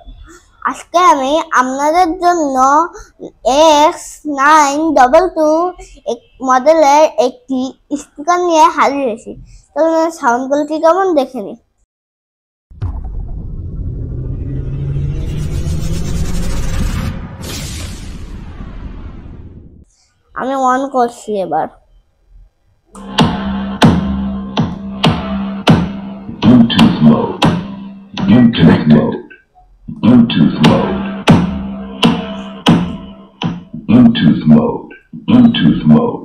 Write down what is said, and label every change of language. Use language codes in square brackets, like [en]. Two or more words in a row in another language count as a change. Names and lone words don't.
[bn] আজকে আমি আপনাদের জন্য X922 মডেলের একটি স্পিকার নিয়ে হাজির হয়েছি। চলুন [en] sound quality [bn] কেমন দেখে নিই। আমি অন করছি এবার। [en] Bluetooth mode. Uconnect mode. Bluetooth mode. Bluetooth mode. Bluetooth mode.